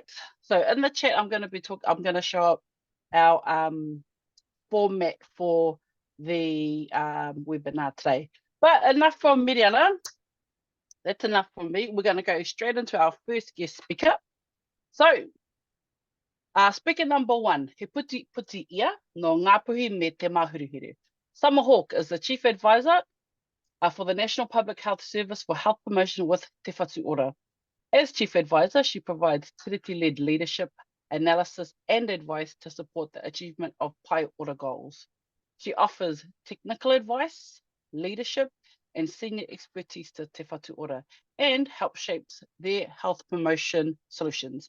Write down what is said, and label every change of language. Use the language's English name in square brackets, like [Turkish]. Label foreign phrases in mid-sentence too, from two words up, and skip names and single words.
[English] So in the chat, I'm going to show up our format for the webinar today. But enough from Miriana. That's enough from me. We're going to go straight into our first guest speaker. So, speaker number one, [Māori] he puti ia no Ngāpuhi me te Mahuruhere. [English] Summer Hawke is the Chief Advisor for the National Public Health Service for Health Promotion with Te Whatu Ora. As Chief Advisor, she provides tiriti-led leadership, analysis and advice to support the achievement of Pai Ora goals. She offers technical advice, leadership and senior expertise to Te Whatu Ora and helps shape their health promotion solutions.